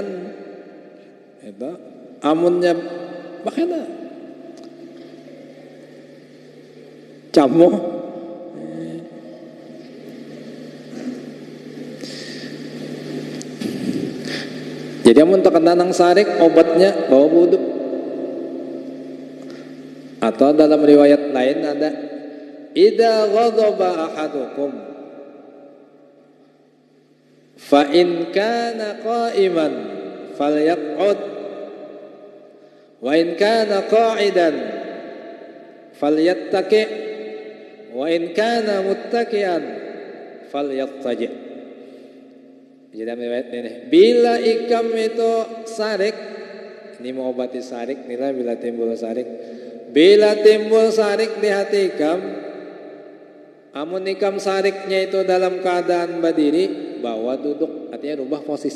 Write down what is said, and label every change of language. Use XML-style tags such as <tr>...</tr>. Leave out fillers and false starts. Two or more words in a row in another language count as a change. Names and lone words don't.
<bjn>Itu amunnya makanya camu. Jadi amun terkena nang sarik, obatnya bawa wudu. Atau dalam riwayat lain ada</bjn> <ar>إذا غضب أحدكم فإن كان قائما فليقعد وإن كان قاعدا فليتق وإن كان متقيا فليتكئ.</ar> <bjn>Jadi riwayat ini, bila ikam itu sarik, ini mau obati sarik, nilai bila timbul sarik. Bila timbul sarik di hati ikam, amun ikam sariknya itu dalam keadaan berdiri, bawa duduk, artinya rubah posisi.</bjn>